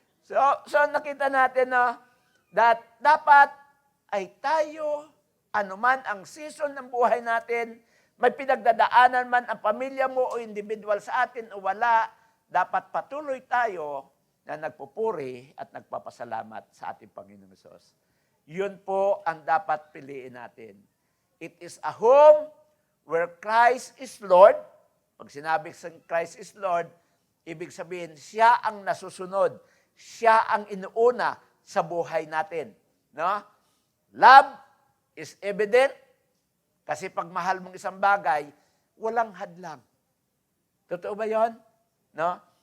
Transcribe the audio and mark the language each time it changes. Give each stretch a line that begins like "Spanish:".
Filipino: So nakita natin na that dapat ay tayo, anuman ang season ng buhay natin, may pinagdadaanan man ang pamilya mo o individual sa atin o wala, dapat patuloy tayo na nagpupuri at nagpapasalamat sa ating Panginoong Hesus. Yun po ang dapat piliin natin.
English: It is a home where Christ is Lord.
Filipino: Pag sinabi
English: Christ is Lord,
Filipino: ibig sabihin, siya ang nasusunod. Siya ang inuuna sa buhay natin. No?
English: Love is evident
Filipino: kasi pag mahal mong isang bagay, walang hadlang. Totoo ba yun? No?